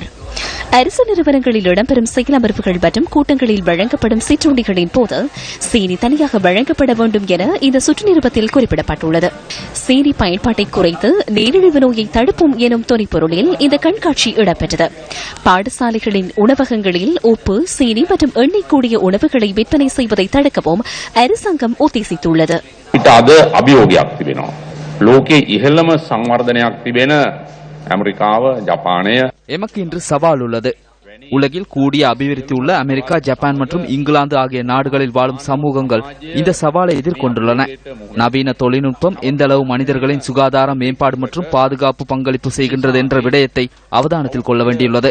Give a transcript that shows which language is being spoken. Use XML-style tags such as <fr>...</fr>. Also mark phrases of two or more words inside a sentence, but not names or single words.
<ta>அரசு நிறுவனங்களில் இடம்பெறும் செயலமர்வுகள் மற்றும் கூட்டங்களில் வழங்கப்படும் சிற்றுண்டிகளின் போது சீனி தனியாக வழங்கப்பட வேண்டும் என இந்த சுற்று நிருபத்தில் குறிப்பிடப்பட்டுள்ளது. சீனி பயன்பாட்டை குறைத்து நீரிழிவு நோயை தடுப்போம் எனும் துணைப்பொருளில் இந்த கண்காட்சி இடம்பெற்றது. பாடசாலைகளின் உணவகங்களில் உப்பு, சீனி மற்றும் எண்ணெய் கூடிய உணவுகளை விற்பனை செய்வதை தடுக்கவும் அரசாங்கம் உத்தேசித்துள்ளது.</ta> <si>ලෝකයේ ඉහළම සංවර්ධනයක් තිබෙන ඇමරිකාව ජපානය</si> <ta>எமக்கு இன்று சவால் உள்ளது. உலகில் கூடிய அபிவிருத்தி உள்ள அமெரிக்கா, ஜப்பான் மற்றும் இங்கிலாந்து ஆகிய நாடுகளில் வாழும் சமூகங்கள் இந்த சவாலை எதிர்கொண்டுள்ளன. நவீன தொழில்நுட்பம் எந்த அளவு மனிதர்களின் சுகாதார மேம்பாடு மற்றும் பாதுகாப்பு பங்களிப்பு செய்கின்றது என்ற விடயத்தை அவதானத்தில் கொள்ள வேண்டியுள்ளது.</ta>